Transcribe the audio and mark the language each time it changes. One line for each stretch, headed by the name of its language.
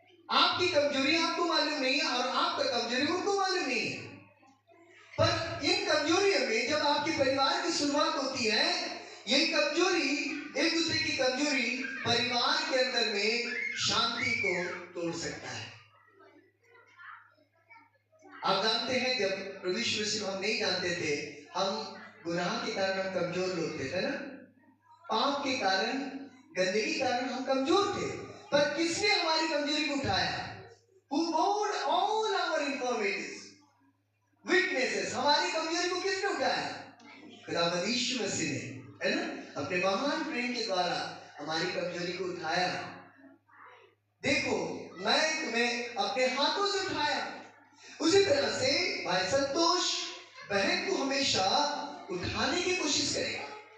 Hindi: आपकी कमजोरी आपको मालूम नहीं है और आपका कमजोरी उनको मालूम नहीं है, पर इन कमजोरियों में जब आपके परिवार की शुरुआत होती है, ये कमजोरी, एक दूसरे की कमजोरी परिवार के अंदर में शांति को तोड़ सकता है। आप जानते हैं, जब प्रभु यीशु मसीह को हम नहीं जानते थे, हम गुनाह के कारण हम कमजोर लोग थे, ना? पाप के कारण, गंदगी के कारण हम कमजोर थे, पर किसने हमारी कमजोरी को उठाया?
English: Who bore all our infirmities, weaknesses।
Hindi: हमारी कमजोरी को किसने उठाया? खुदावंद यीशु मसीह ने, है ना? अपने महान प्रेम के द्वारा हमारी कमजोरी को उठाया। देखो, मैं तुम्हें अपने हाथों से उठाया। उसी तरह से भाई संतोष बहन को हमेशा उठाने की कोशिश करेगा।